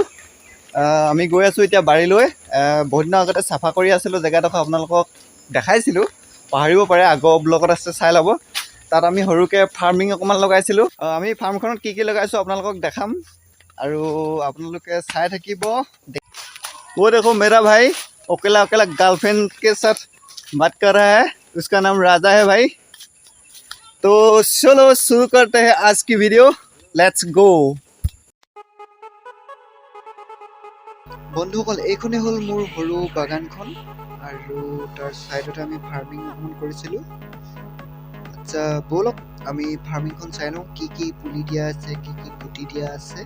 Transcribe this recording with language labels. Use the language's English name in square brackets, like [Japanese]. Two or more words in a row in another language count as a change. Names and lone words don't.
[Assamese] আমি গৈ আছোঁ এতিয়া বাৰীলৈ। বহুত দিনৰ আগতে চাফা কৰি আছিলোঁ জেগাডোখৰ, আপোনালোকক দেখাইছিলোঁ, পাহৰিব পাৰে, আগৰ ব্লগত আছে চাই ল'ব। তাত আমি সৰুকৈ ফাৰ্মিং অকণমান লগাইছিলোঁ। আমি ফাৰ্মখনত কি লগাইছোঁ আপোনালোকক দেখাম আৰু আপোনালোকে চাই থাকিব। [Hindi] वो देखो मेरा भाई अकेला अकेला गर्लफ्रेंड के साथ बात कर रहा है। उसका नाम राजा है भाई। तो चलो शुरू करते हैं आज की वीडियो। [English] Let's go. [Assamese] বন্ধুসকল, এইখনেই হ'ল মোৰ সৰু বাগানখন আৰু তাৰ ছাইডতে আমি ফাৰ্মিং অকণমান কৰিছিলোঁ। আচ্ছা ব'লক আমি ফাৰ্মিংখন চাই লওঁ, কি কি পুলি দিয়া আছে, কি কি গুটি দিয়া আছে।